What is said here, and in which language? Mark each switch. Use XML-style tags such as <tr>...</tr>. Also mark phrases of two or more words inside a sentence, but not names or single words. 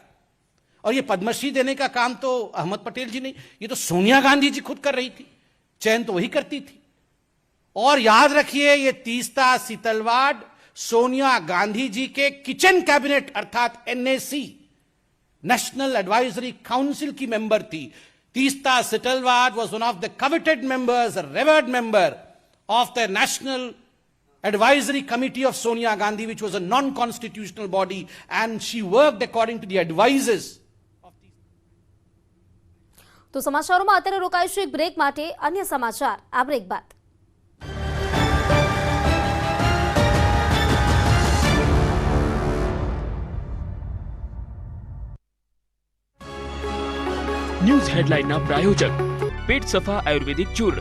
<hi>और ये पद्मश्री देने का काम तो अहमद पटेल जी नहीं, ये तो सोनिया गांधी जी खुद कर रही थी, चयन तो वही करती थी। और याद रखिए, ये तीस्ता सितलवाड़ सोनिया गांधी जी के</hi> <en>kitchen cabinet</en> <hi>अर्थात एनएसी,</hi> <en>National Advisory Council</en> <hi>की मेंबर थी।</hi> <en>तीस्ता सितलवाड़ was one of the coveted members, a revered member of the National Advisory Committee of Sonia Gandhi, which was a non-constitutional body, and she worked according to the advices.</en> <gu>તો સમાચારોમાં અત્યારે રોકાઈશું એક બ્રેક માટે. અન્ય સમાચાર આ બ્રેક બાદ.</gu> <en>news headline</en> <hi>प्रायोजक पेट सफा आयुर्वेदिक चूर्ण.</hi>